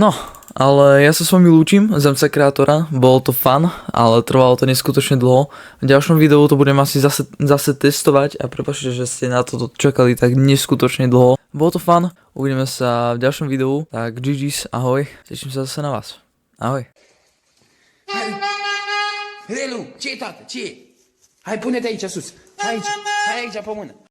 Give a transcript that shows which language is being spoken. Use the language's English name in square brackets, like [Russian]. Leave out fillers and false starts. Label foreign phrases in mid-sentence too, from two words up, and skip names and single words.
[Slovak] No, ale ja sa s vami lúčim z MC Kreatora, bolo to fun, ale trvalo to neskutočne dlho. V ďalšom videu to budem asi zase testovať a prepáčte, že ste na to čakali tak neskutočne dlho. Bolo to fun, uvidíme sa v ďalšom videu, tak GG's, ahoj, teším sa zase na vás. Ahoj. [Romanian] Relu, ce e, tată? Ce e? Hai, pune-te aici sus. Hai aici pe mână.